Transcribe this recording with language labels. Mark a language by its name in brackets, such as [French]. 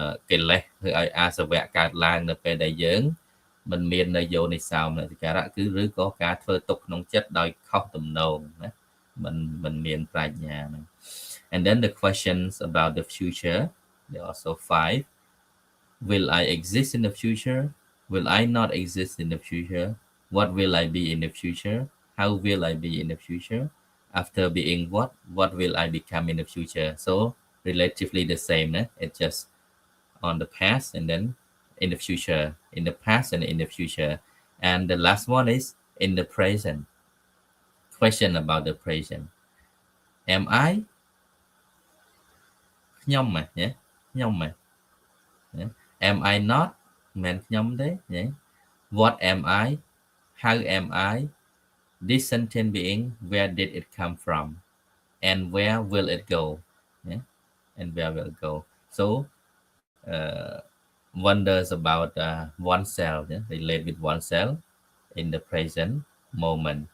[Khmer] កិលេសធ្វើឲ្យអាសវៈកើតឡើងនៅពេលដែលយើងមិនមាននៅយោនិសោមនសិការៈគឺឬក៏ការធ្វើទុកក្នុងចិត្តដោយខុសទំនងណាមិនមានប្រាជ្ញាហ្នឹង [English] and then the questions about the future there are also 5. Will I exist in the future? Will I not exist in the future? What will I be in the future? How will I be in the future? After being what will I become in the future? So relatively the same. It's just on the past and then in the future, in the past and in the future. And the last one is in the present. Question about the present. Am I? [Khmer] ខ្ញុំហ៎ ខ្ញុំហ៎ [English] Am I not [Khmer] មិនខ្ញុំទេ [English] What am I? How am I? This sentient being, where did it come from? And where will it go? And where will it go? So wonders about oneself, relate with oneself in the present moment.